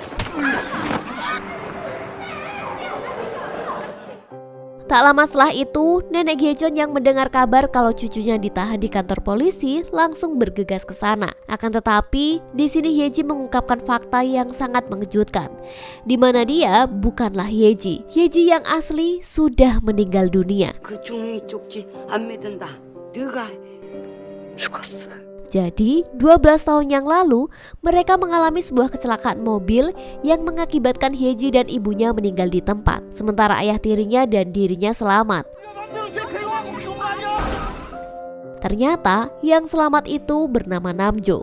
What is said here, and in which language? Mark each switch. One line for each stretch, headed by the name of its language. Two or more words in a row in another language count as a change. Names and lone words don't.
Indonesian: Tak lama setelah itu, nenek Gejon yang mendengar kabar kalau cucunya ditahan di kantor polisi langsung bergegas ke sana. Akan tetapi, di sini Hyeji mengungkapkan fakta yang sangat mengejutkan, di mana dia bukanlah Hyeji. Hyeji yang asli sudah meninggal dunia.
Korean: 그 종이 쪽지 안 믿는다. 네가 죽었어.
Indonesian: Jadi, 12 tahun yang lalu, mereka mengalami sebuah kecelakaan mobil yang mengakibatkan Hyeji dan ibunya meninggal di tempat, sementara ayah tirinya dan dirinya selamat. Ternyata, yang selamat itu bernama Namjo.